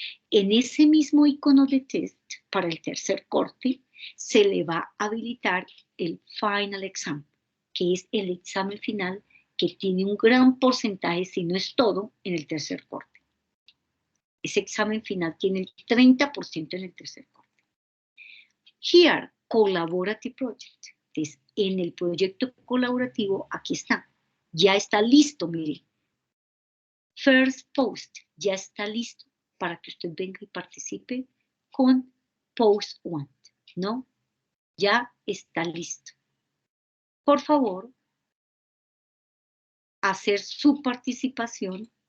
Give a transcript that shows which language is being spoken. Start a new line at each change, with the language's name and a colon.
Spanish: En ese mismo icono de test, para el tercer corte, se le va a habilitar el Final Exam, que es el examen final que tiene un gran porcentaje, si no es todo, en el tercer corte. Ese examen final tiene el 30% en el tercer corte.
English: Here, Collaborative Project.
Spanish: Entonces, en el proyecto colaborativo, aquí está. Ya está listo, mire. First Post, ya está listo para que usted venga y participe con Post One, ¿no? Ya está listo. Por favor, hacer su participación.